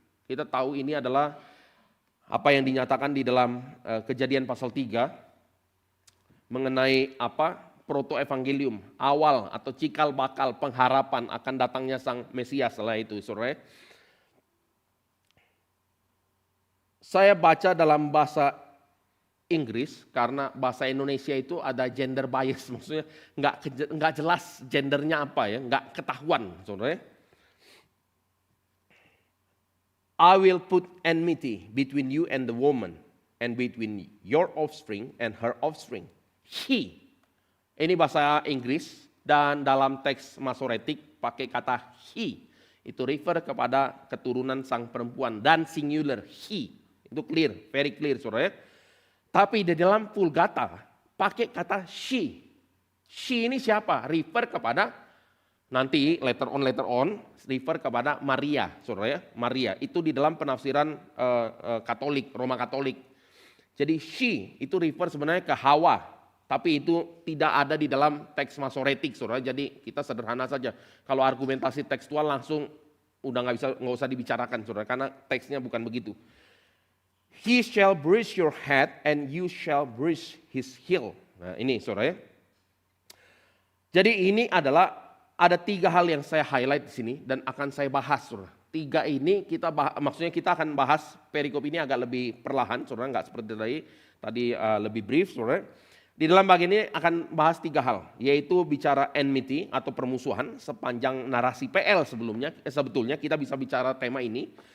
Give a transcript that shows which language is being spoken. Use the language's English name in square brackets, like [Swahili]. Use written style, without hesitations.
[Indonesian] Kita tahu ini adalah apa yang dinyatakan di dalam Kejadian pasal 3 mengenai apa proto evangelium, awal atau cikal bakal pengharapan akan datangnya sang Mesias setelah itu sore. Saya baca dalam bahasa Inggris karena bahasa Indonesia itu ada gender bias, maksudnya nggak jelas gendernya apa ya, nggak ketahuan, saudara. [English] I will put enmity between you and the woman, and between your offspring and her offspring. [Indonesian] He, ini bahasa Inggris dan dalam teks Masoretik pakai kata he, itu refer kepada keturunan sang perempuan dan singular he, itu clear, [English] very clear, [Indonesian] saudara. Tapi di dalam Vulgata pakai kata she. She ini siapa? Refer kepada nanti [English] later on [Indonesian] refer kepada Maria, saudara ya. Maria itu di dalam penafsiran Katolik, Roma Katolik. Jadi she itu refer sebenarnya ke Hawa, tapi itu tidak ada di dalam teks Masoretik, saudara. Jadi kita sederhana saja. Kalau argumentasi tekstual langsung udah nggak usah dibicarakan, saudara, karena teksnya bukan begitu. [English] He shall bruise your head and you shall bruise his heel. [Indonesian] Nah ini saudara ya. Jadi ini adalah ada 3 hal yang saya highlight di sini dan akan saya bahas saudara. 3 ini kita maksudnya kita akan bahas perikop ini agak lebih perlahan saudara, nggak seperti tadi lebih brief saudara. Di dalam bagian ini akan bahas 3 hal, yaitu bicara enmity atau permusuhan sepanjang narasi PL sebetulnya kita bisa bicara tema ini.